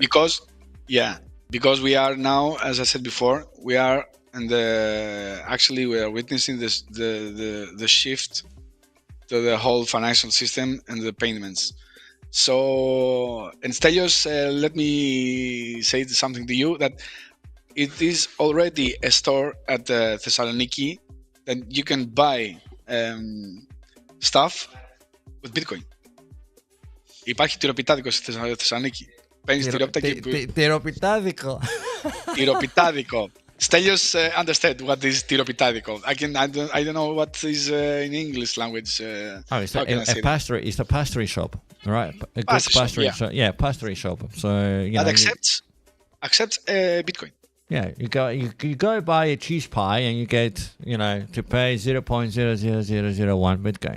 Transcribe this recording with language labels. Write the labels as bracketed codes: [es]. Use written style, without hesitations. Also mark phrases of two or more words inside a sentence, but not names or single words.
[en] Because we are now, as I said before, we are witnessing this the shift to the whole financial system and the payments. So, and Stelios, let me say something to you, that it is already a store at Thessaloniki that you can buy stuff with Bitcoin. [el] Υπάρχει τυροπιτάδικο στη Θεσσαλονίκη. Παίρνεις τυρόπιτα και... Τυροπιτάδικο. Τυροπιτάδικο. [en] Stelios understand what is tyropitadico. I don't know what is in English language. It's a pastry. It's a pastry shop, right? A good pastry shop. Yeah, pastry shop. So that accepts Bitcoin. Yeah, you go buy a cheese pie and you get to pay 0.00001 Bitcoin.